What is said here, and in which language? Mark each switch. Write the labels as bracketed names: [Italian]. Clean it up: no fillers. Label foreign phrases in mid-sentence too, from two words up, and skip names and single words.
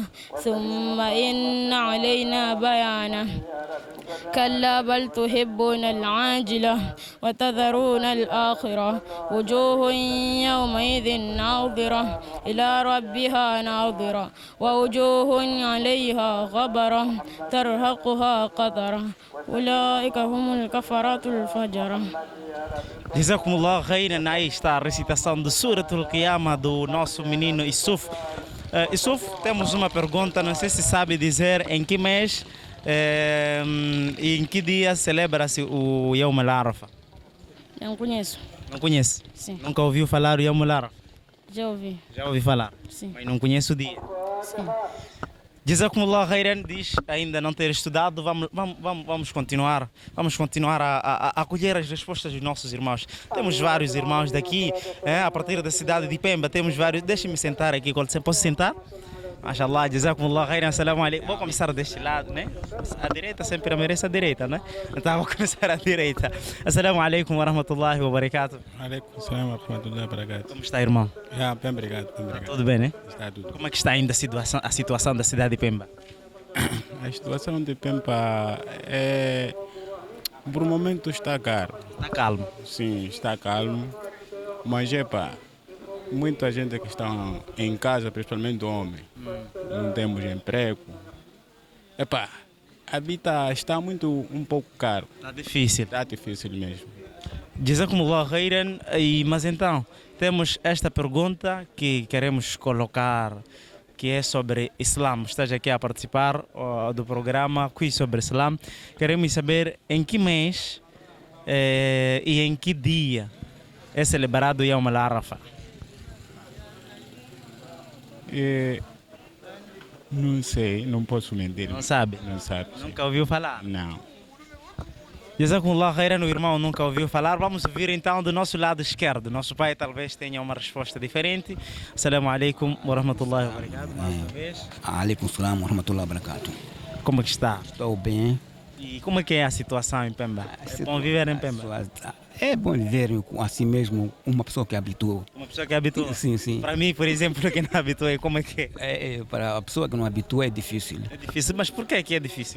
[Arabic] ثم إن علينا بيانه كلا بل تحبون العاجلة وتذرون الآخرة وجوه يومئذ ناظرة إلى ربها ناظرة ووجوه عليها غبرة ترهقها قطرة أولئك هم الكفرة الفجرة. جزاكم الله خيرا. [Portuguese] Aí está a recitação de Suratul Qiyamah do nosso menino Yusuf. Yusuf, temos uma pergunta, não sei se sabe dizer em que mês e em que dia celebra-se o [Arabic] يوم عرفة. [Portuguese] Não conheço. Não conhece? Sim. Nunca ouviu falar do [Arabic] يوم عرفة? [Portuguese] Já ouvi. Já ouvi falar, Sim. mas não conhece o dia. Sim. [Arabic] جزاكم الله خيرا [Portuguese] diz ainda não ter estudado. Vamos continuar a acolher as respostas dos nossos irmãos. Temos vários irmãos daqui, a partir da cidade de Pemba, temos vários. Deixem-me sentar aqui, posso sentar? [Arabic] ما شاء الله، جزاكم الله خيرا، السلام عليكم. [Portuguese] Vou começar deste lado, né? A direita sempre merece a direita, né? Então vou começar a direita. [Arabic] السلام عليكم ورحمة الله وبركاته. عليكم السلام ورحمة الله وبركاته. [Portuguese] Como está, irmão? Bem obrigado, bem obrigado. Tudo bem, né? Está tudo. Como é que está ainda a situação da cidade de Pemba? A situação de Pemba por um momento está caro. Está calmo. Sim, está calmo. Mas muita gente que está em casa, principalmente homem, não temos emprego. A vida está um pouco caro. Está difícil. Está difícil mesmo. [Arabic] جزاكم الله خيرا. [Portuguese] Mas então, temos esta pergunta que queremos colocar, que é sobre Islam. Estás aqui a participar do programa Quiz sobre Islam. Queremos saber em que mês e em que dia é celebrado o [Arabic] يوم عرفة. [Portuguese] Não sei, não posso mentir. Não sabe? Não sabe. Nunca ouviu falar? Não. [Arabic] جزاكم الله خيرا, [Portuguese] o irmão nunca ouviu falar. Vamos ouvir então do nosso lado esquerdo. Nosso pai talvez tenha uma resposta diferente. [Arabic] السلام عليكم ورحمة الله وبركاته. [Portuguese] Mais uma vez. [Arabic] عليكم السلام ورحمة الله وبركاته. [Portuguese] Como é que está? Estou bem. E como é que é a situação em Pemba? É bom viver em Pemba? É bom viver assim mesmo, uma pessoa que habituou. Uma pessoa que habitua? Sim, sim. Para mim, por exemplo, que não habituei, como é que é? Para a pessoa que não habitua é difícil. É difícil, mas por que é difícil?